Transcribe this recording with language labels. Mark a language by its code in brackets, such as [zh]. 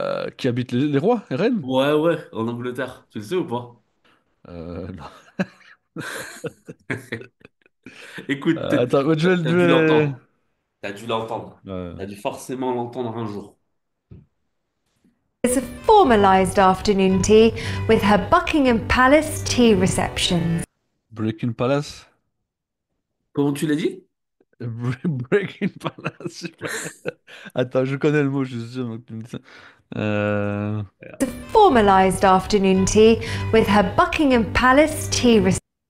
[fr] Qui habite les rois, les reines? Ouais, ouais, en Angleterre. Tu le sais ou pas? Non. Écoute, Attends, ouais, t'as dû l'entendre. T'as dû l'entendre. Ouais. T'as dû forcément l'entendre un jour. [en] Is a formalised afternoon tea with her Buckingham Palace tea receptions. [fr] Breaking Palace? Comment tu l'as dit? Breaking Palace, je sais pas. Attends, je connais le mot, je suis sûr donc tu me dis ça. Euh, [en] Formalised afternoon tea with her Buckingham Palace tea receptions.